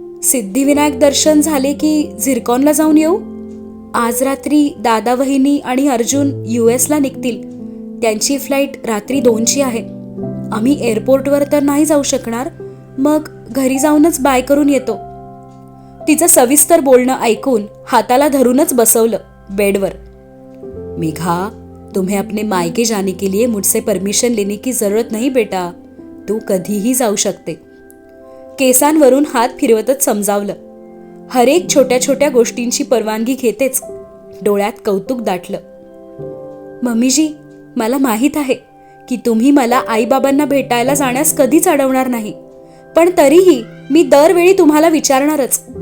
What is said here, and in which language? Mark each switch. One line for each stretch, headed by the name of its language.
Marathi: सिद्धिविनायक दर्शन झाले की झिरकॉनला जाऊन येऊ. आज रात्री दादा, वहिनी आणि अर्जुन US ला निघतील. त्यांची फ्लाईट रात्री 2ची आहे. आम्ही एअरपोर्टवर तर नाही जाऊ शकणार, मग घरी जाऊनच बाय करून येतो. तिचं सविस्तर बोलणं ऐकून हाताला धरूनच बसवलं बेडवर.
Hindi: मेघा, तुम्हें अपने मायके जाने के लिए मुझसे परमिशन लेने की जरूरत नहीं बेटा.
Marathi: तू कधीही जाऊ शकते. केसांवरून हात फिरवतच समजावलं. हरेक छोट्या छोट्या गोष्टींची परवानगी घेतेच. डोळ्यात कौतुक दाटलं. मम्मीजी, मला माहीत आहे की तुम्ही मला आईबाबांना भेटायला जाण्यास कधीच अडवणार नाही, पण तरीही मी दरवेळी तुम्हाला विचारणारच.